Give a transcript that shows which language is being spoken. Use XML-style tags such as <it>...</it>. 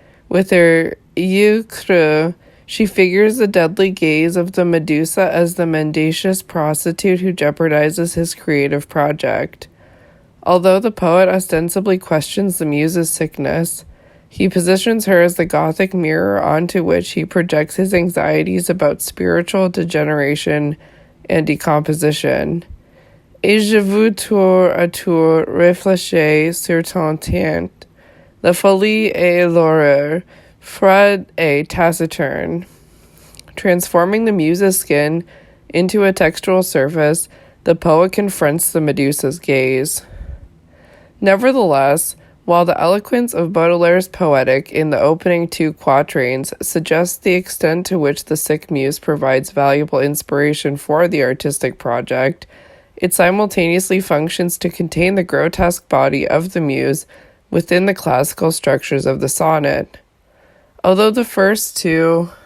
<en>With her</en> <fr>yeux creux,</fr> <en>she figures the deadly gaze of the Medusa as the mendacious prostitute who jeopardizes his creative project. Although the poet ostensibly questions the muse's sickness, he positions her as the Gothic mirror onto which he projects his anxieties about spiritual degeneration and decomposition.</en> <fr>Et je veux tour à tour réfléchir sur ton teint, la folie et l'horreur, froide et taciturne.</fr> <en>Transforming the muse's skin into a textural surface, the poet confronts the Medusa's gaze. Nevertheless, while the eloquence of Baudelaire's poetic in the opening two quatrains suggests the extent to which the sick muse provides valuable inspiration for the artistic project, it simultaneously functions to contain the grotesque body of the muse within the classical structures of the sonnet. Although the first two</en>